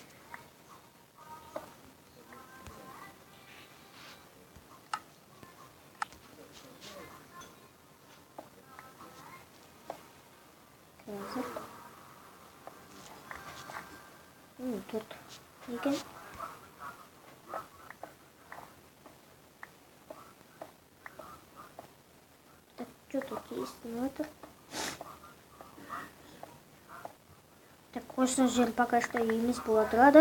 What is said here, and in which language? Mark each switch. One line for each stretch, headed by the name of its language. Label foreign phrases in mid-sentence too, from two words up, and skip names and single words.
Kazakh: Тут екен.
Russian: Так, что тут есть? Ну это. Так,
Kazakh: осы жер
Russian: пока что
Kazakh: емес бола тұрады.